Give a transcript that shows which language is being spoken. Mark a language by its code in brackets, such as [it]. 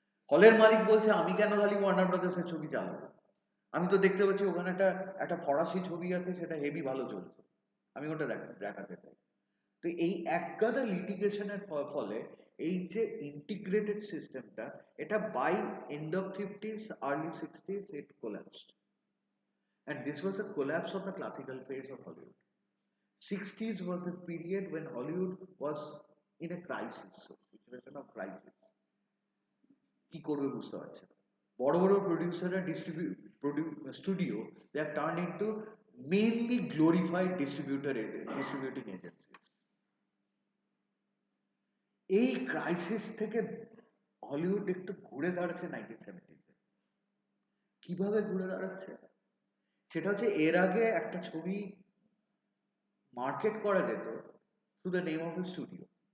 [bn] হলের মালিক বলছে আমি কেন খালি ওয়ার্নার ব্রাদার্সের ছবি চালাবো, আমি তো দেখতে পাচ্ছি ওখানে একটা ফরাসি ছবি আছে, সেটা হেভি ভালো চলছে, আমি ওটা দেখাতে চাই। তো এই একগাদা লিটিগেশনের ফলে এই যে ইন্টিগ্রেটেড সিস্টেমটা, এটা [en] By end of 50s early 60s it collapsed, and this was a collapse of the classical phase of Hollywood. 60s was a period when Hollywood was in a crisis, so situation of crisis. [bn] কি করবে বুঝতে পারছে না। বড় বড় প্রডিউসাররা studio, [en] they have turned into mainly glorified distributing agencies. [bn] এই crisis থেকে Hollywood একটু ঘুরে দাঁড়াচ্ছে 1970s এ। কিভাবে ঘুরে দাঁড়াচ্ছে সেটা হচ্ছে, এর আগে একটা ছবি মার্কেট করা যেত [en] Through the name of the studio.